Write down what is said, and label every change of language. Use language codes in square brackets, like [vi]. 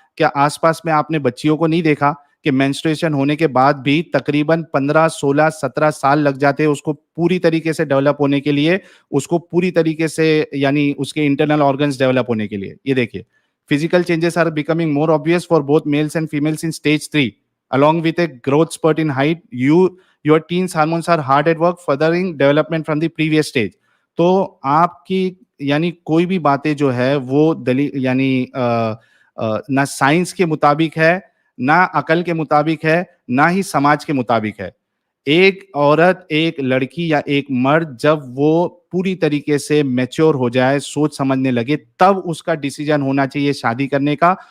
[hi] क्या आसपास में आपने बच्चियों को नहीं देखा कि मेंस्ट्रुएशन होने के बाद भी तकरीबन 15, 16, 17 साल लग जाते हैं उसको पूरी तरीके से डेवलप होने के लिए, उसको पूरी तरीके से यानी उसके इंटरनल ऑर्गन्स डेवलप होने के लिए। ये देखिए, [en] Physical changes are becoming more obvious for both males and females in stage 3 along with a growth spurt in height. Your teens hormones are hard at work furthering development from the previous stage. [hi] तो आपकी यानी कोई भी बातें जो है वो दलील यानी ना साइंस के मुताबिक है, ना अकल के मुताबिक है, ना ही समाज के मुताबिक है। एक औरत, एक लड़की या एक मर्द जब वो पूरी तरीके से मैच्योर हो जाए, सोच समझने लगे, तब उसका डिसीजन होना चाहिए शादी करने का।